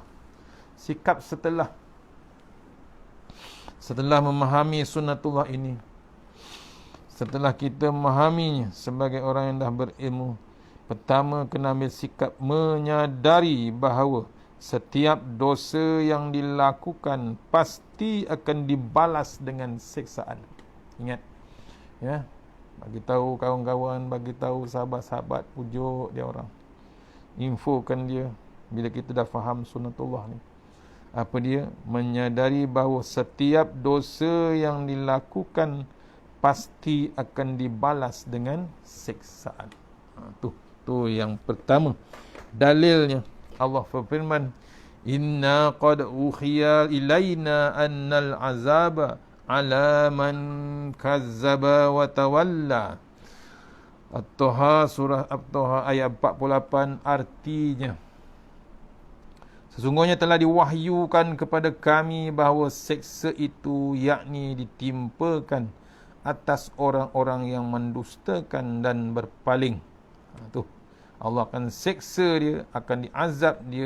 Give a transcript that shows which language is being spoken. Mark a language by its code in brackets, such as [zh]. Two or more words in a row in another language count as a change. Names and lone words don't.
[ms] Sikap setelah memahami sunatullah ini, setelah kita memahaminya sebagai orang yang dah berilmu, pertama kena ambil sikap menyadari bahawa setiap dosa yang dilakukan pasti akan dibalas dengan siksaan. Ingat, ya, bagi tahu kawan-kawan, bagi tahu sahabat-sahabat, pujuk dia orang, infokan dia. Bila kita dah faham sunatullah ni, apa dia? Menyadari bahawa setiap dosa yang dilakukan pasti akan dibalas dengan siksaan. Tu yang pertama. Dalilnya Allah berfirman, [ar] إنا قد أوحي إلينا أن العذاب على من كذب وتولى. [ms] At-Taha, surah At-Taha ayat 48. Artinya, sesungguhnya telah diwahyukan kepada kami bahawa seksa itu, yakni ditimpakan atas orang-orang yang mendustakan dan berpaling. Allah akan seksa dia, akan diazab dia.